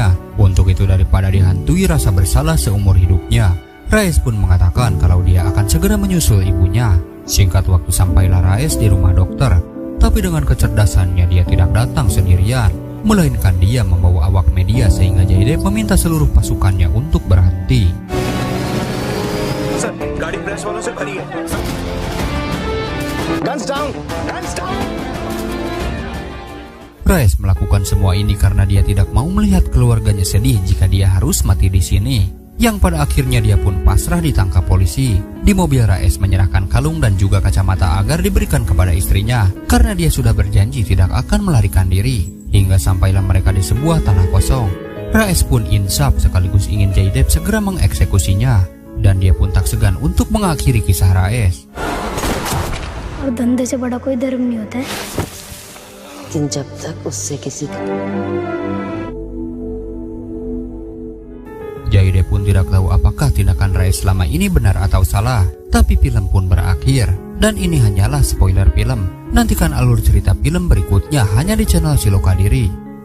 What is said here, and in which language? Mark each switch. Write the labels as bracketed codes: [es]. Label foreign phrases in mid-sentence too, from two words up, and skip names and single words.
[id] Untuk itu daripada dihantui rasa bersalah seumur hidupnya, Raes pun mengatakan kalau dia akan segera menyusul ibunya. Singkat waktu sampailah Raes di rumah dokter. Tapi dengan kecerdasannya dia tidak datang sendirian, melainkan dia membawa awak media sehingga Jaydev meminta seluruh pasukannya untuk berhenti. [hi] Sir, गाड़ी प्रेस वालों से भरी है. [en] Guns down! Guns down! [id] Raes melakukan semua ini karena dia tidak mau melihat keluarganya sedih jika dia harus mati di sini. Yang pada akhirnya dia pun pasrah ditangkap polisi. Di mobil Raes menyerahkan kalung dan juga kacamata agar diberikan kepada istrinya karena dia sudah berjanji tidak akan melarikan diri. Hingga sampailah mereka di sebuah tanah kosong. Raes pun insaf sekaligus ingin Jaydev segera mengeksekusinya. Dan dia pun tak segan untuk mengakhiri kisah Raes. [hi] और धंधे से बड़ा कोई धर्म नहीं होता है. जब तक उससे किसी [id] Jaydev pun tidak tahu apakah tindakan Raes selama ini benar atau salah. Tapi film pun berakhir. Dan ini hanyalah spoiler film. Nantikan alur cerita film berikutnya hanya di channel Siloka Diri.